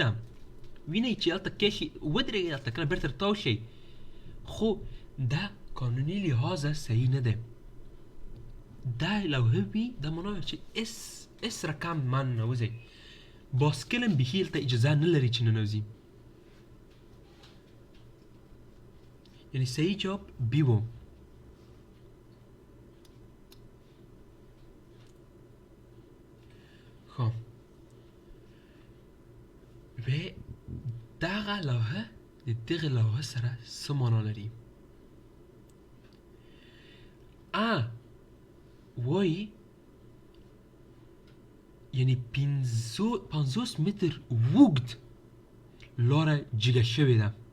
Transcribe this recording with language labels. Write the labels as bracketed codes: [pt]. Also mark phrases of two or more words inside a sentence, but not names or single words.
[ps] وینئ چې هلته کیشي ودرېږئ، هلته کله بېرته راتاو شئ. خو دا قانوني لحاظه صحیح نه دی. دا لوحه وي دا معنا وي چې هېڅ رقم ما ننوځئ. باسکل هم بیخي هلته اجازه نه لري چې ننوځي. یعنی صحیح جواب بی و. خب و دغه لوحه د دغه لوحه سره څه معنا لري؟ وایي یعنی 50 متر اوږد لاره جګه شوې ده.